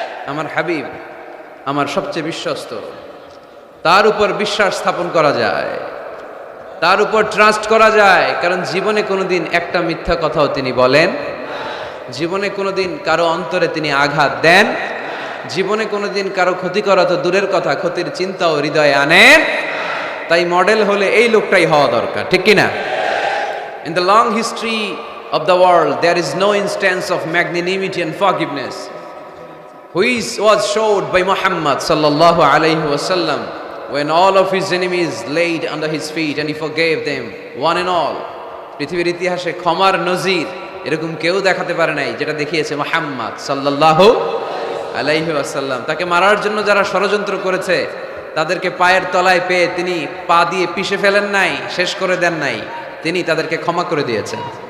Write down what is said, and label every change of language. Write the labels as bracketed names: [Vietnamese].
[Bangla] আমার হাবিব আমার সবচেয়ে বিশ্বস্ত, তার উপর বিশ্বাস স্থাপন করা যায়, তার উপর ট্রাস্ট করা যায়, কারণ জীবনে কোনোদিন একটা মিথ্যা কথাও তিনি বলেন, জীবনে কোনোদিন কারো অন্তরে তিনি আঘাত দেন, জীবনে কোনোদিন কারো ক্ষতি করা তো দূরের কথা, ক্ষতির চিন্তাও হৃদয়ে আনেন। তাই মডেল হলে এই লোকটাই হওয়া দরকার। ঠিক কিনা? [English] In the long history of the world, there is no instance of magnanimity and forgiveness which was showed by Muhammad sallallahu alayhi wasallam when all of his enemies laid under his feet and he forgave them one and all. [Bangla] পৃথিবীর ইতিহাসে ক্ষমার নজির এরকম কেউ দেখাতে পারে নাই যেটা দেখিয়েছে মুহাম্মদ সাল্লাল্লাহু আলাইহি ওয়াসাল্লাম। তাকে মারার জন্য যারা ষড়যন্ত্র করেছে তাদেরকে পায়ের তলায় পেয়ে তিনি পা দিয়ে পিষে ফেলেন নাই, শেষ করে দেন নাই, তিনি তাদেরকে ক্ষমা করে দিয়েছেন।